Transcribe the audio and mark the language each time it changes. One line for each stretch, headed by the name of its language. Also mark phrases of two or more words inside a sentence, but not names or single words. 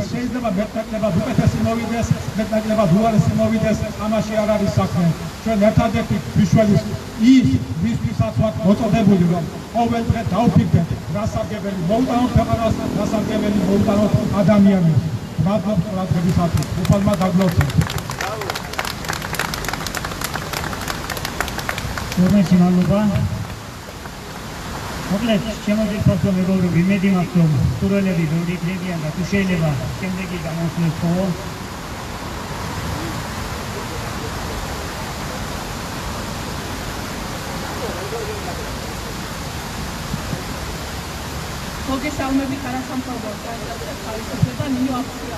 Georgian: შეიძლება მეტნაკლებად უკეთესი მოვიდეს, მეტნაკლებად უარესი მოვიდეს, ამაში არ არის საქმე. ჩვენ ერთადერთი გვიშველის ის, ვისთვისაც ვართ მოწოდებული, რომ ყოველ დღე დავფიქრდეთ, რა სარგებელი მოუტანოთ ქვეყანას, რა სარგებელი მოუტანოთ ადამიანებს. მადლობთ ყურადღებისათვის, უფალმა დაგლოცეთ. Urmăși măluba. Mogled, შემოძირფასო მეგობრები, იმედი მაქვს, რომ სტუდენტები ბევრი იქნებიან და თუ შეიძლება შემდეგი გამოსვლის ხოლო. მოგესალმებით არასამთავრობო ორგანიზაციას თავისუფლება ნინო აქცია.